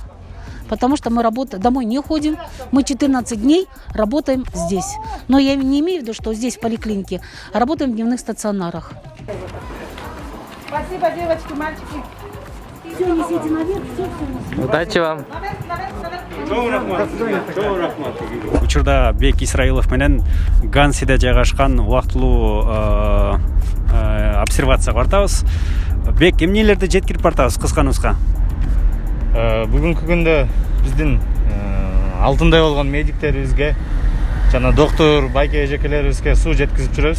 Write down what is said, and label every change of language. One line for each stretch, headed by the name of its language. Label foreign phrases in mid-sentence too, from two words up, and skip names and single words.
Russian: Потому что мы домой не ходим. Мы 14 дней работаем здесь. Но я не имею в виду, что здесь в поликлинике, а работаем в дневных стационарах. Спасибо, девочки, мальчики. Все, несите наверх, все. Удачи вам.
Kyrgyz: Учурда Бек Исраилов менен Гансиде жайгашкан убактылуу обсервацияга бартабыз. Бек, эмнелерди жеткирип бартабыз кыска нуска? Бүгүнкү күндө биздин алтындай болгон медиктерибизге жана доктор байке эжекелерибизге суу жеткизип жүрөбүз.